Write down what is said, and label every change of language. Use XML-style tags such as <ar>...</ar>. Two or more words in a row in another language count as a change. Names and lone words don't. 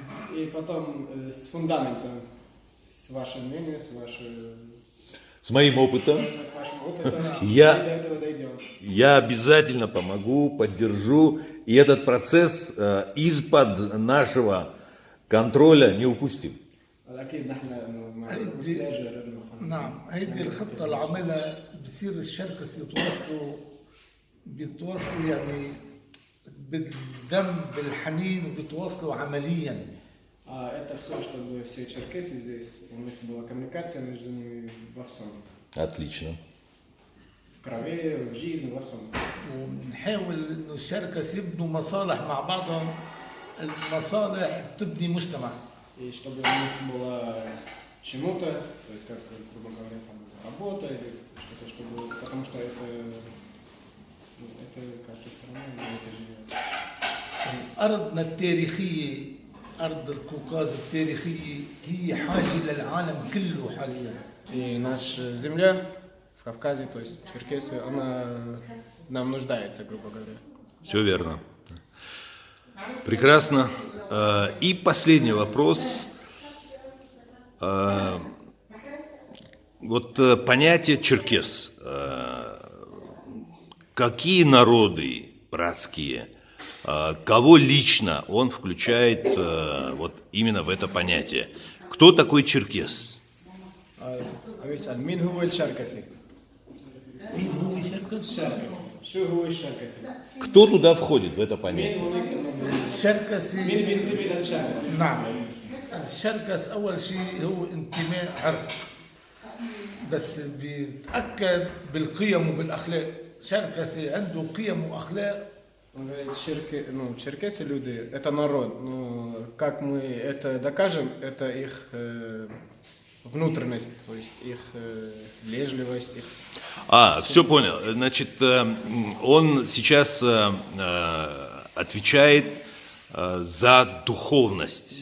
<ru>И потом с фундаментом, с вашим мнением, С моим опытом с вашим опытом, Я- мы до этого дойдем. я обязательно помогу, поддержу, и этот процесс из-под нашего контроля не упустим.</ru> <ar>أكيد نحن إنه مع المستأجر إنه نعم، هيدي الخطة اللي عاملها بصير الشركس بيتواصلوا يعني بالدم بالحنين وبيتواصلوا عمليا.</ar> <ru>это все, чтобы все черкесы здесь, у них была коммуникация между ними во всем. Отлично. В крови, в жизни, во всем.</ru> <ar>ونحاول انه الشركس يبنوا مصالح مع بعضهم، المصالح بتبني مجتمع.</ar> <ru>И чтобы у них было чему-то, то есть, как, грубо говоря, там, работа или что-то, чтобы, потому что это каждая страна, это живет.</ru> <ar>أرضنا التاريخية، أرض القوقاز التاريخية هي حاجة للعالم كله حاليا.</ar> <ru>И наша земля в Кавказе, то есть Черкесии, она нам нуждается, грубо говоря. Все верно. Прекрасно. И последний вопрос. Вот понятие черкес. Какие народы братские, кого лично он включает вот именно в это понятие? Кто такой черкес?</ru> <ar>يسأل مين هو الشركسي؟ مين هو شركس؟ الشركسي. شو هو الشركسي؟</ar> <ru>Кто туда входит в это</ru> <ar>مين</ar> <ru>понятие?</ru> <ar>هو مين الشركسي بينتمي للشركسي؟ نعم، الشركس أول شيء هو انتماء عرق، بس بيتأكد بالقيم وبالأخلاق. شركسي عنده قيم وأخلاق.</ar> <ru>Он говорит, ну, черкесы люди, это народ. Ну, как мы это докажем, это их внутренность, то есть их вежливость, их... Все понял. Значит, он сейчас отвечает за духовность.</ru>